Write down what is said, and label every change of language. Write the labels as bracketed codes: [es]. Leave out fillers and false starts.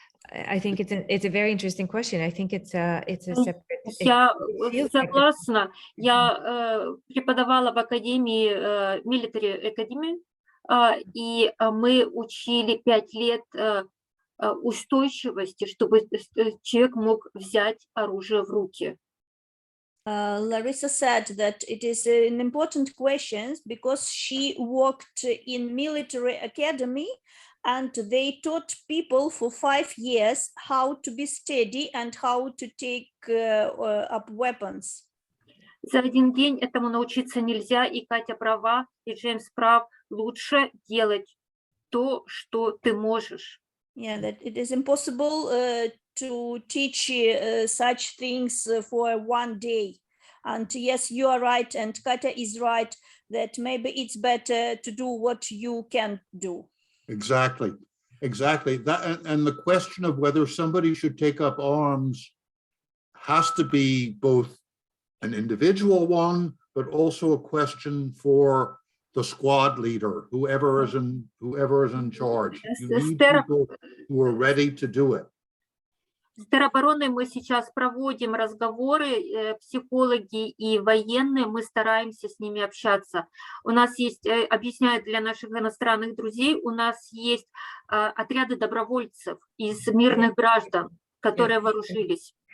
[en] I think it's a very interesting question. I think it's a separate. [ru] Я согласна. Я преподавала в академии, Military Academy, и мы учили 5 лет устойчивости, чтобы человек мог взять оружие в руки. [en] Larissa said that it is an important question because she worked in military academy and they taught people for 5 years how to be steady and how to take up weapons. [ru] За один день этому научиться нельзя, и Катя права, и Джеймс прав. Лучше делать то, что ты можешь. [en] Yeah, that it is impossible to teach such things for one day. And yes, you are right, and Katya is right, that maybe it's better to do what you can do. Exactly. That, and the question of whether somebody should take up arms has to be both an individual one, but also a question for the squad leader, whoever is in charge. You need people who are ready to do it. [ru] С теробороной мы сейчас проводим разговоры, психологи и военные, мы стараемся с ними общаться. У нас есть, объясняю для наших иностранных друзей, у нас есть отряды добровольцев из мирных граждан, которые вооружились.